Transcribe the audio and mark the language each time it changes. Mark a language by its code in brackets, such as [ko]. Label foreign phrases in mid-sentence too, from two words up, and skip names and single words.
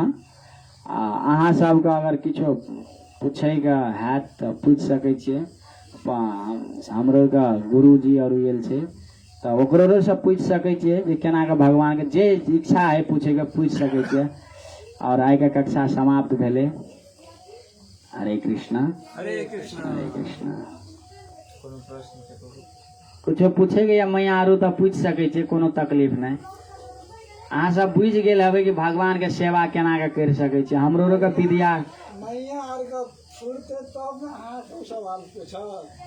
[mai] अहाँ सबके अगर किछो पूछेके हैत तो पूछ सकै छियै। हमरो के गुरुजी और आयल छै तो ओकरो से पूछ सकै छियै जे केना के भगवान के जे इच्छा है पूछे के पूछ सकै छियै। और आइ के कक्षा समाप्त भेले। हरे कृष्णा। हरे कृष्णा। हरे कृष्णा। कोनो प्रश्न छै करू? कुछो पूछेके या मैया आरू तो पूछ सकै छियै, कोनो तकलीफ नहीं। अहाँ सब बुझ गेल हबै कि भगवान के सेवा केना के कर सकै छियै। हमरो के विद्या मैया आर के फुरते तब ने अहाँ सब सवाल पूछब।